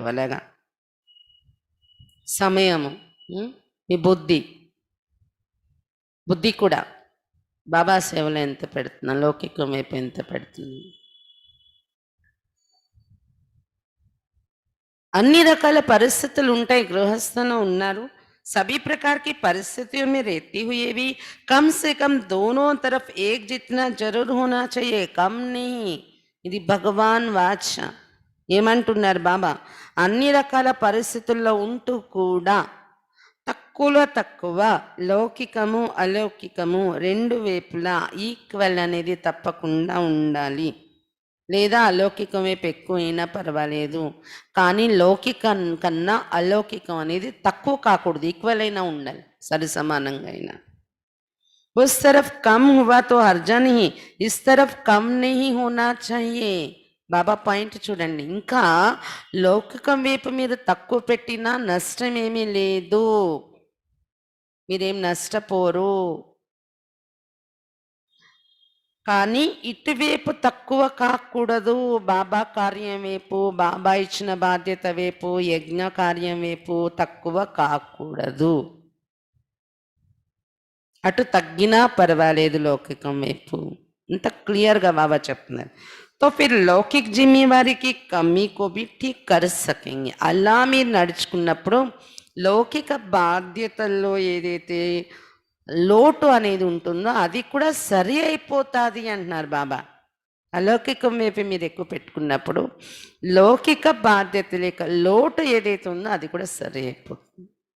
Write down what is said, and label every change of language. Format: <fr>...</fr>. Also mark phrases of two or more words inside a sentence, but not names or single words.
<te>అలాగా సమయము, మీ బుద్ధి కూడా బాబా సేవలో ఎంత పెడుతున్నా, లౌకికం వైపు ఎంత పెడుతుంది. అన్ని రకాల పరిస్థితులు ఉంటాయి, గృహస్థంలో ఉన్నారు,</te> <hi>सभी प्रकार की परिस्थितियों में रहते हुए भी कम से कम दोनों तरफ एक जितना जरूर होना चाहिए, कम नहीं.</hi> <te>ఇది భగవాన్ వాచ. ఏమంటున్నారు బాబా? అన్ని రకాల పరిస్థితుల్లో ఉంటూ కూడా తక్కువలో తక్కువ లౌకికము అలౌకికము రెండు వైపులా ఈక్వల్ అనేది తప్పకుండా ఉండాలి. లేదా అలౌకికం వైపు ఎక్కువైనా పర్వాలేదు, కానీ లౌకికం కన్నా అలౌకికం అనేది తక్కువ కాకూడదు, ఈక్వల్ అయినా ఉండాలి, సరి సమానంగా అయినా.</te> <hi>उस तरफ कम हुआ तो हर्जा नहीं, इस तरफ कम नहीं होना चाहिए.</hi> <te>బాబా పాయింట్ చూడండి. ఇంకా లౌకికం వైపు మీరు తక్కువ పెట్టినా నష్టం ఏమీ లేదు, మీరేం నష్టపోరు. కానీ ఇటువైపు తక్కువ కాకూడదు, బాబా కార్యం వైపు, బాబా ఇచ్చిన బాధ్యత వైపు, యజ్ఞ కార్యం వైపు తక్కువ కాకూడదు. అటు తగ్గినా పర్వాలేదు లౌకికం వైపు. ఇంత క్లియర్గా బాబా చెప్తున్నారు.</te> <hi>तो फिर लौकिक जिम्मेवारी की कमी को भी ठीक कर सकेंगे.</hi> <te>అలా మీరు నడుచుకున్నప్పుడు లౌకిక బాధ్యతల్లో ఏదైతే లోటు అనేది ఉంటుందో అది కూడా సరి అయిపోతుంది అంటున్నారు బాబా. అలౌకికం వైపు మీరు ఎక్కువ పెట్టుకున్నప్పుడు లౌకిక బాధ్యత లేక లోటు ఏదైతే ఉందో అది కూడా సరి అయిపోతుంది.</te>